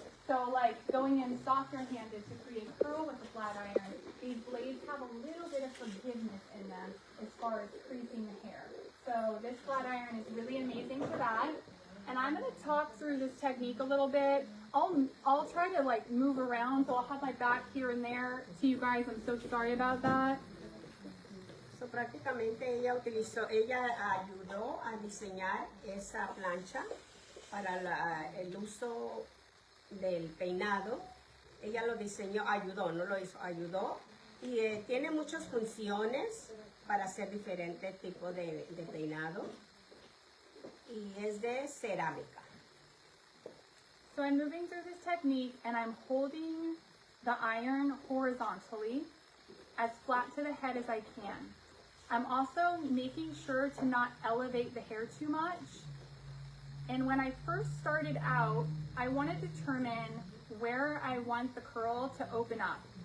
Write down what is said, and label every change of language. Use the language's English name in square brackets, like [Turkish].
[English] So like going in softer handed to create curl with the flat iron, these blades have a little bit of forgiveness in them as far as creasing the hair. So this flat iron is really amazing for that. And I'm going to talk through this technique a little bit. I'll try to like move around, so I'll have my back here and there to you guys. I'm so sorry about that. [Spanish] So, prácticamente ella ayudó a diseñar esa plancha para el uso del peinado. Ella lo diseñó, ayudó, no lo hizo, ayudó. Y tiene muchas funciones para hacer diferentes tipos de peinado. Y es de cerámica. [English] So I'm moving through this technique and I'm holding the iron horizontally as flat to the head as I can. I'm also making sure to not elevate the hair too much. And when I first started out, I want to determine where I want the curl to open up.